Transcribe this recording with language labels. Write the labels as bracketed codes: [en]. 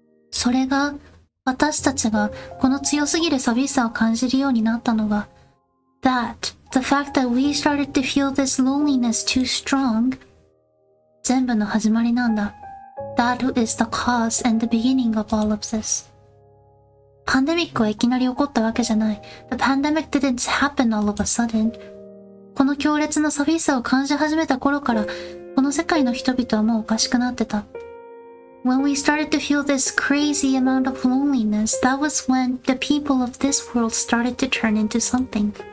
[ja] それが私たちがこの強すぎる寂しさを感じるようになったのが [en] the fact that we started to feel this loneliness too strong [ja] 全部の始まりなんだ。 [en] That is the cause and the beginning of all of this. [ja] パンデミックはいきなり起こったわけじゃない。 [en] The pandemic didn't happen all of a sudden. [ja] この強烈な寂しさを感じ始めた頃からこの世界の人々はもうおかしくなってた。 [en] When we started to feel this crazy amount of loneliness, that was when the people of this world started to turn into something.